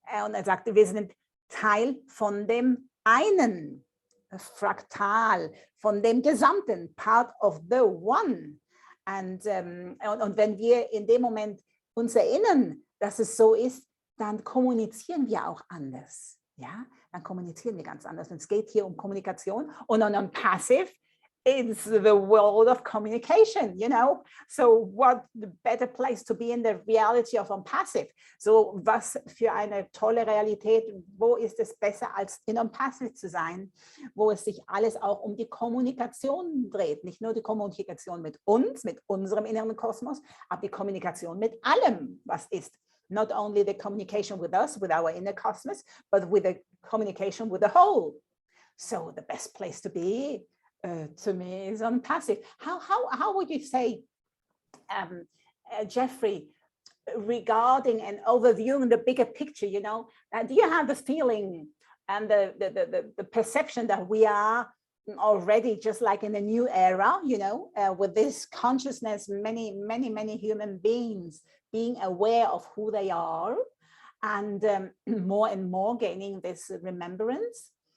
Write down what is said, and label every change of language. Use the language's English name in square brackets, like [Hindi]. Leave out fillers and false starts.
[German] Und er sagte, wir sind Teil von dem einen, fraktal, von dem Gesamten, [English] part of the one. [German] Und wenn wir in dem Moment uns erinnern, dass es so ist, dann kommunizieren wir auch anders. Ja, dann kommunizieren wir ganz anders. Und es geht hier um Kommunikation. [English] Und unpassive is the world of communication, you know. So what the better place to be in the reality of unpassive? [German] So was für eine tolle Realität, wo ist es besser als in unpassive zu sein, wo es sich alles auch um die Kommunikation dreht, nicht nur die Kommunikation mit uns, mit unserem inneren Kosmos, aber die Kommunikation mit allem, was ist. [English] Not only the communication with us, with our inner cosmos, but with the communication with the whole. So the best place to be to me is unpassive. How would you say, Jeffrey, regarding and overviewing the bigger picture, you know, do you have the feeling and the perception that we are already just like in a new era, you know, with this consciousness, many human beings being aware of who they are and more gaining this remembrance?